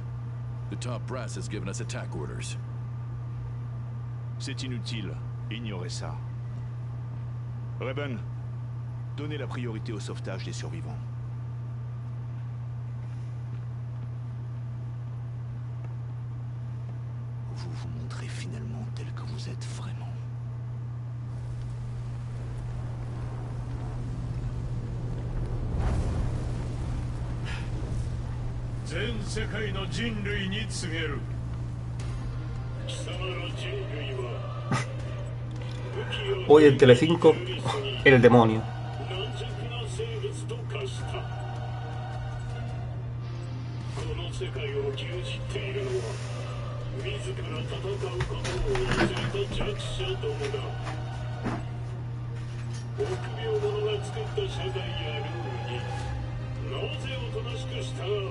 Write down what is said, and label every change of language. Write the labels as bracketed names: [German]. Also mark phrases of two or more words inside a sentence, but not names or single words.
[English] The top brass has given us attack orders. [French] C'est inutile, ignorez ça. Reben, donnez la priorité au sauvetage des survivants. Vous vous montrez finalement tel que vous êtes vraiment. [Japanese] 全世界の人類に告げる。貴様の人類は [Spanish] Hoy en Telecinco, el demonio. [Japanese] 軟弱な生物この世界を牛耳っているのは自ら戦うことを忘れた弱者どもだ。臆病者が作った社会やルールになぜおとなしく従う。